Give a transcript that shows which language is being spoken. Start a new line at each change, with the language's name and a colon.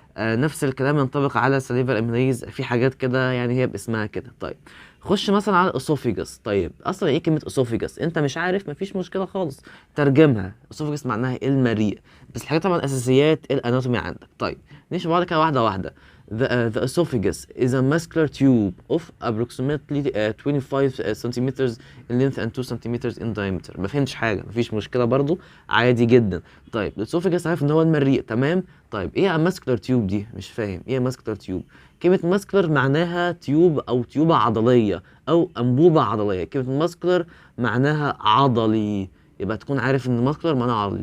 Arabic: نفس الكلام ينطبق على سليفر امينيز، في حاجات كده يعني هي باسمها كده. طيب خش مثلا على الاسوفيجاس. طيب اصلا ايه كلمه اسوفيجاس؟ انت مش عارف مفيش مشكله خالص، ترجمها. اسوفيجاس معناها المريء، بس الحاجات طبعا اساسيات الاناتومي عندك. طيب نمشي بعض كده واحده واحده.
English: The esophagus is a muscular tube of approximately 25 centimeters in length and 2 centimeters in diameter.
Arabic: ما فهمتش حاجه، مفيش مشكله برضو، عادي جدا. طيب الاسوفيجاس عارف ان هو المريء، تمام. طيب ايه
English: muscular tube
Arabic: دي؟ مش فاهم ايه muscular tube. كلمة muscular معناها تيوب او تيوبة عضلية او انبوبة عضلية. كلمة muscular معناها عضلي، يبقى تكون عارف ان muscular معناها عضلي.